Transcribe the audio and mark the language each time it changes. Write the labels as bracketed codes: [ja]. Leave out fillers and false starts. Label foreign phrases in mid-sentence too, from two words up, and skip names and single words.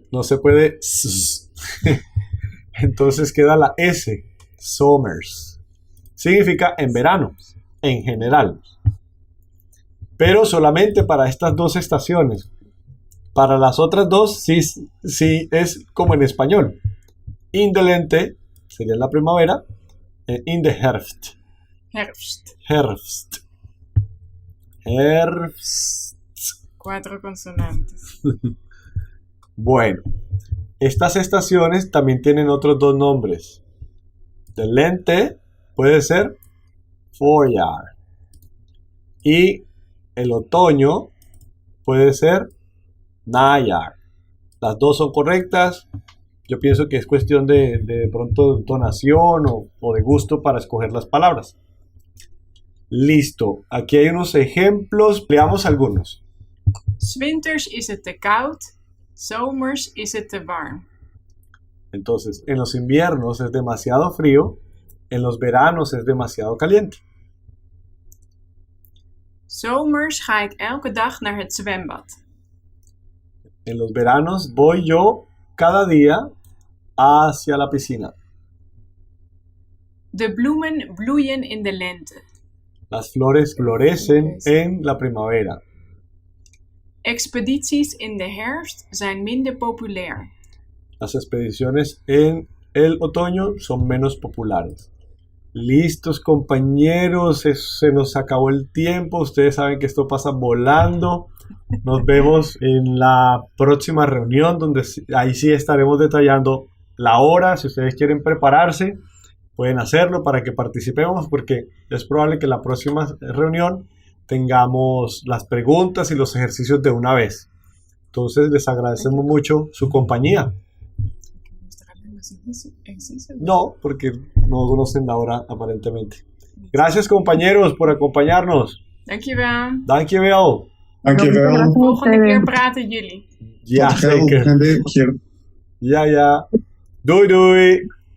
[es] no se puede. Entonces queda la S. Summers. Significa en verano, en general. Pero solamente para estas dos estaciones. Para las otras dos sí es como en español. [nl] In the Lente [es] sería la primavera. [nl] In the Herbst. Herbst. Herbst. Herbst. [es] 4 consonantes. Bueno, estas estaciones también tienen otros dos nombres. [nl] De Lente [es] puede ser Voorjaar. Y el otoño puede ser Najaar. Las dos son correctas. Yo pienso que es cuestión de pronto de entonación o de gusto para escoger las palabras. Listo. Aquí hay unos ejemplos. Veamos algunos. [nl] 's Winters is het te koud, zomers is het te warm. [es] Entonces, en los inviernos es demasiado frío, en los veranos es demasiado caliente. [nl] Zomers ga ik elke dag naar het zwembad. [es] En los veranos voy yo cada día hacia la piscina. [nl] De bloemen bloeien in de lente. [es] Las flores florecen en la primavera. [nl] Expedities in de herfst zijn minder populair. [es] Las expediciones en el otoño son menos populares. Listos, compañeros, se nos acabó el tiempo. Ustedes saben que esto pasa volando. Nos vemos en la próxima reunión donde ahí sí estaremos detallando la hora. Si ustedes quieren prepararse, pueden hacerlo para que participemos porque es probable que la próxima reunión tengamos las preguntas y los ejercicios de una vez. Entonces les agradecemos mucho su compañía. No, porque no conocen la hora aparentemente. Gracias compañeros por acompañarnos. [nl] Dankjewel. Dankjewel. Dankjewel. Volgende keer praten jullie. Ja, Tot gauw zeker. en weer keer. Ja. Doei doei.